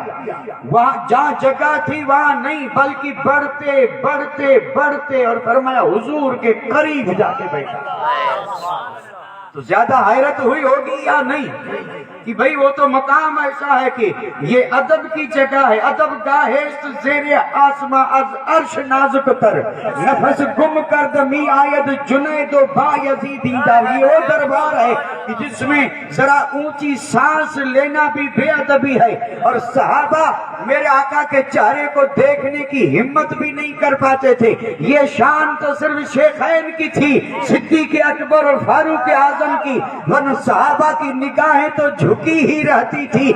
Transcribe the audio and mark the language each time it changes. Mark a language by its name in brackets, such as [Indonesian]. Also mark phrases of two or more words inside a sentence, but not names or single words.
[Urdu] وہاں جہاں جگہ تھی وہاں نہیں، بلکہ بڑھتے بڑھتے بڑھتے اور فرمایا حضور کے قریب جا کے بیٹھا. تو زیادہ حیرت ہوئی ہوگی یا نہیں کہ بھئی وہ تو مقام ایسا ہے کہ یہ ادب کی جگہ ہے. [Persian] ادب گاہست زیر آسما از عرش نازک تر، نفس گم کرد می آید جنید و با یزیدی دا. [Urdu] یہ وہ دربار ہے کہ جس میں ذرا اونچی سانس لینا بھی بے ادبی ہے. اور صحابہ میرے آقا کے چہرے کو دیکھنے کی ہمت بھی نہیں کر پاتے تھے. یہ شان تو صرف شیخین کی تھی، صدیق اکبر اور فاروق اعظم کی، ورنہ صحابہ کی نگاہیں تو جھکی ہی رہتی تھی.